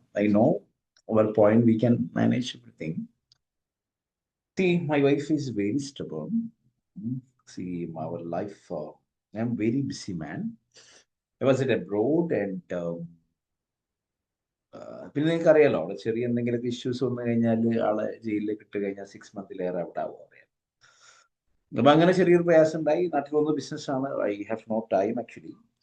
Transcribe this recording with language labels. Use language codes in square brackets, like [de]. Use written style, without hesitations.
[en] I know our point, we can manage everything. See, my wife is very stubborn. See, our life, I'm very busy man. [ml] I was at abroad and പിന്നെ നിങ്ങൾക്ക് അറിയാലോ, അവിടെ ചെറിയ എന്തെങ്കിലുമൊക്കെ issues വന്നു കഴിഞ്ഞാൽ ആളെ ജയിലിലേക്ക് ഇട്ട് കഴിഞ്ഞാൽ 6 മന്തിലേറെ അവിടെ ആവും. അറിയാം. അപ്പൊ അങ്ങനെ ചെറിയൊരു പ്രയാസം ഉണ്ടായി. നാട്ടിൽ വന്ന ബിസിനസ്സാണ്. I have no time actually.